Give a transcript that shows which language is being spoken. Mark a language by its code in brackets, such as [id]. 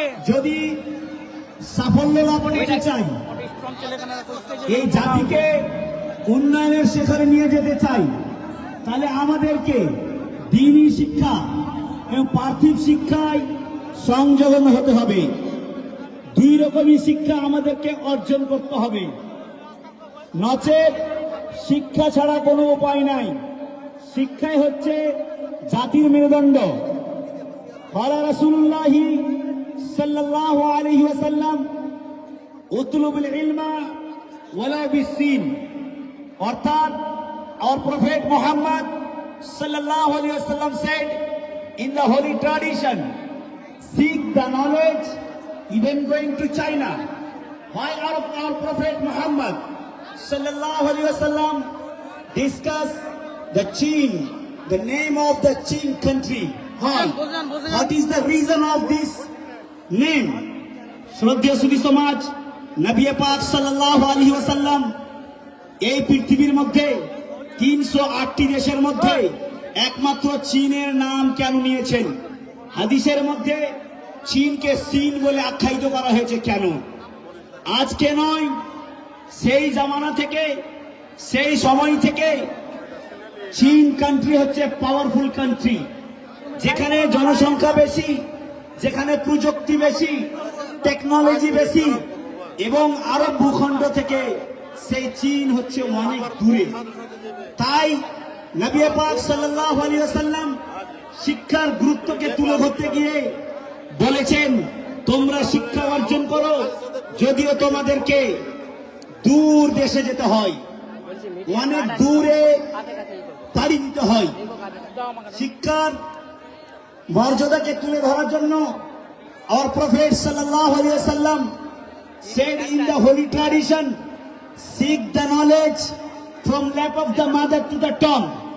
[bn] যদি সাফল্য লাভ করতে চাই, এই জাতিকে উন্নয়নের শিখরে নিয়ে যেতে চাই, তাহলে আমাদেরকে দ্বীনি শিক্ষা এবং পার্থিব শিক্ষায় সংযোজন হতে হবে। দুই রকমই শিক্ষা আমাদেরকে অর্জন করতে হবে, নচেত শিক্ষা ছাড়া কোনো উপায় নাই। শিক্ষাই হচ্ছে জাতির মেরুদণ্ড। [ar] قال رسول الله صلى الله عليه وسلم اطلب العلم ولو بالسين. [en] অর্থাৎ our prophet Muhammad sallallahu alaihi wasallam said in the holy tradition, seek the knowledge even going to China. Why our prophet Muhammad sallallahu alaihi wasallam discuss the Chin, the name of the Chin country? Why? What is the reason of this name? [bn] শ্রদ্ধেয় সুধী সমাজ, নবী পাক সাল্লাল্লাহু আলাইহি ওয়াসাল্লাম এই পৃথিবীর মধ্যে 308টি দেশের মধ্যে একমাত্র চীনের নাম কেন নিয়েছেন? হাদিসের মধ্যে চীনকে সিন বলে আখ্যায়িত করা হয়েছে কেন? আজকে নয়, সেই জামানা থেকে, সেই সময় থেকে চীন কান্ট্রি হচ্ছে পাওয়ারফুল কান্ট্রি, যেখানে জনসংখ্যা বেশি, যেখানে প্রযুক্তি বেশি, টেকনোলজি বেশি, এবং আরব ভূখণ্ড থেকে সেই চীন হচ্ছে অনেক দূরে। তাই নবী পাক সাল্লাল্লাহু আলাইহি ওয়াসাল্লাম শিক্ষার গুরুত্বকে তুলে ধরতে গিয়ে বলেছেন, তোমরা শিক্ষা অর্জন করো, যদিও তোমাদেরকে দূর দেশে যেতে হয়, অনেক দূরে পাড়ি দিতে হয়। শিক্ষার মর্যাদাকে তুলে ধরার জন্য [en] our prophet sallallahu alaihi wasallam said in the holy tradition, seek the knowledge from lap of the mother to the tongue.